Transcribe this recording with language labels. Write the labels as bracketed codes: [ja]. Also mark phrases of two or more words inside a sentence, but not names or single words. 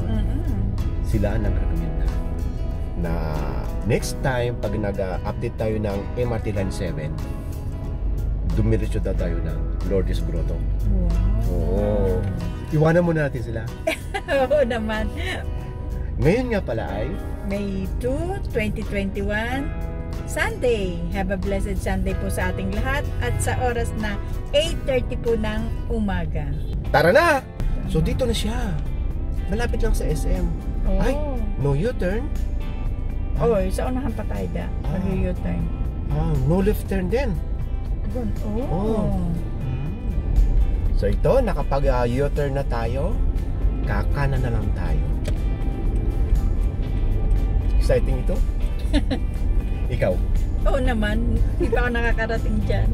[tl] Sila ang nag-recommend na next time, pag nag-update tayo ng MRT Line 7, dumiretso daw tayo ng Lourdes Grotto. Wow. Oo. Iwanan muna natin sila. Oo naman. Ngayon nga pala ay May 2, 2021, Sunday. [en] Have a blessed Sunday [tl] po sa ating lahat at sa oras na 8:30 po ng umaga. tara na! So dito na siya. Malapit lang sa SM. Oh. [en] Ay, no U-turn? [tl] Oy, sa unahan pa tayo da. Mag-U-turn. [en] No left turn din. [tl] Oh. So ito, nakapag U-turn na tayo, kakanan na lang tayo. Exciting ito? Ikaw? Oo naman. Hindi pa ako nakakarating dyan.